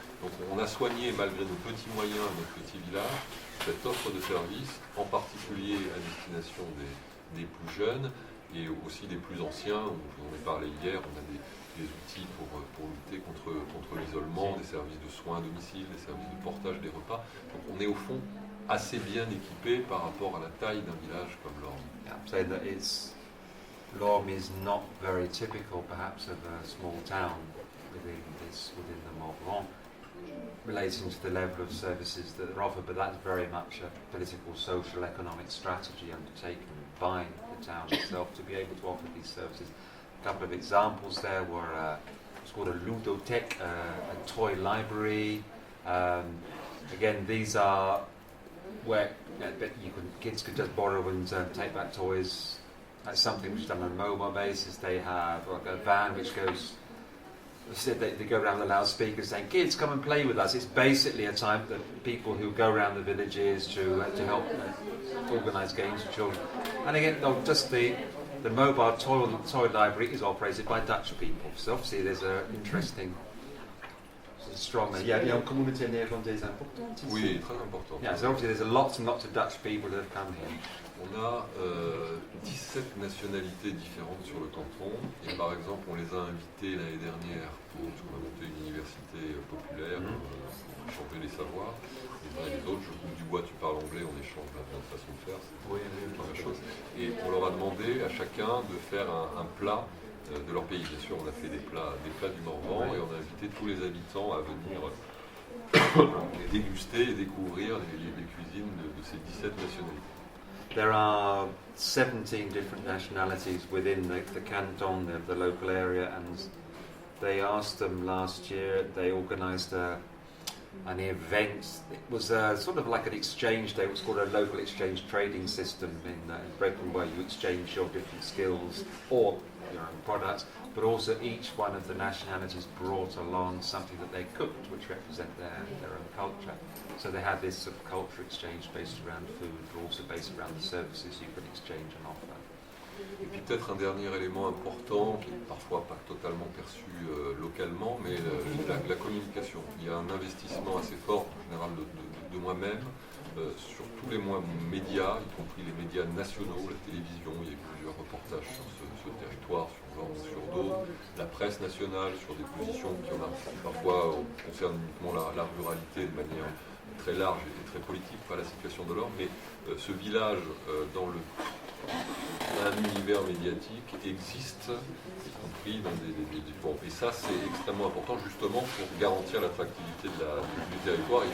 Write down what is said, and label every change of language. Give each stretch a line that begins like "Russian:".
French: Donc on a soigné, malgré nos petits moyens, notre petit village, cette offre de services, en particulier à destination des plus jeunes, et aussi des plus anciens. On en a parlé hier, on a des outils pour lutter contre l'isolement, des services de soins à domicile, des services de portage des repas. Donc on est au fond assez bien équipé par rapport à la taille d'un village comme Lormes.
English: Yeah, I'm saying that Lormes is not very typical perhaps of a small town within the Morvan, relating to the level of services that are offered, but that's very much a political, social, economic strategy undertaken by the town itself to be able to offer these services. A couple of examples there were it's called a ludothèque, a toy library. Again, these are where kids could just borrow and take back toys. That's something which is done on a mobile basis. They have a van which goes. They go around the loudspeakers saying, "Kids, come and play with us." It's basically a time that people who go around the villages to help organise games for children. And again, just the mobile toy library is operated by Dutch people. So obviously there's an interesting, strong.
French: Il y a une communauté néerlandaise importante. Oui, très important.
English: Yeah, so obviously there's lots and lots of Dutch people that have come here.
French: On a 17 nationalités différentes sur le canton, et par exemple on les a invités l'année dernière pour monter une université populaire, pour échanger les savoirs, les uns et les autres. Je coupe du bois, tu parles anglais, on échange la façon de faire, c'est la même chose. Et on leur a demandé à chacun de faire un plat de leur pays. Bien sûr, on a fait des plats du Morvan, et on a invité tous les habitants à venir déguster et découvrir les cuisines de ces 17 nationalités.
English: There are 17 different nationalities within the canton, the local area, and they asked them last year, they organised an event. It was sort of like an exchange day. It was called a local exchange trading system in Britain, where you exchange your different skills or your own products, but also each one of the nationalities brought along something that they cooked, which represent their own culture. So they had this sort of culture exchange based around food, but also based around the services you could exchange and offer.
French: Et puis peut-être un dernier élément important, qui n'est parfois pas totalement perçu localement, mais la communication. Il y a un investissement assez fort, en général de moi-même, sur tous les médias, y compris les médias nationaux, la télévision. Il y a eu plusieurs reportages sur ce territoire, sur Lormes, sur d'autres, la presse nationale, sur des positions qui parfois concernent uniquement la ruralité de manière très large et très politique, pas la situation de Lormes, mais ce village dans un univers médiatique existe, y compris dans des bon, et ça c'est extrêmement important justement pour garantir l'attractivité du territoire.